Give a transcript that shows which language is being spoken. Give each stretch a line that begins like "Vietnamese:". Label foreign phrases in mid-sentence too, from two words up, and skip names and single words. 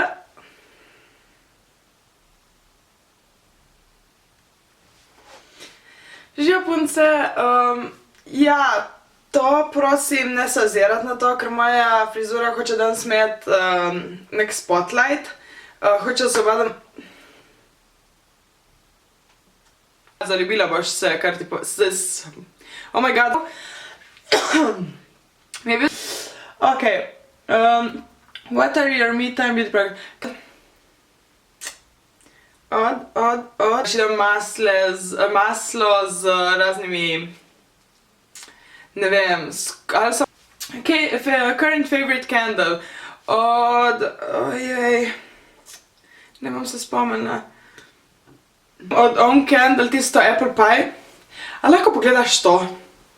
Slovenian: Živijo punce! Ja, to prosim ne se ozirati na to, ker moja frizura hoče danes imeti nek spotlight. Hoče se obadam... Zaljubila boš se, kar ti
English: Oh my god!
Slovenian: Mi je bil... Ok.
English: What are your me time beauty products?
Slovenian: Še dam maslo z raznimi, ne vem,
English: current favorite candle.
Slovenian: Ojej, ne bom se spomnila. Od On Candle, tisto Apple Pie. A lahko pogledaš to?